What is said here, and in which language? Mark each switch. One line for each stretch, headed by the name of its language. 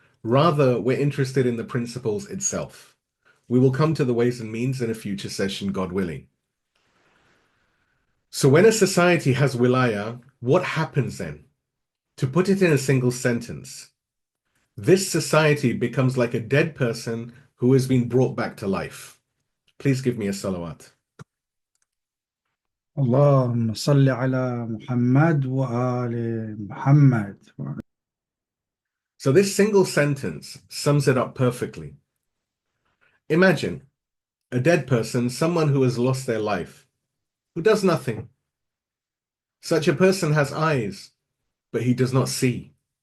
English: Rather, we're interested in the principles itself. We will come to the ways and means in a future session, God willing. So when a society has wilayah, what happens then? To put it in a single sentence, this society becomes like a dead person who has been brought back to life. Please give me a salawat.
Arabic: اللهم صل على محمد وآل محمد.
English: So this single sentence sums it up perfectly. Imagine a dead person, someone who has lost their life, who does nothing. Such a person has eyes, but he does not see.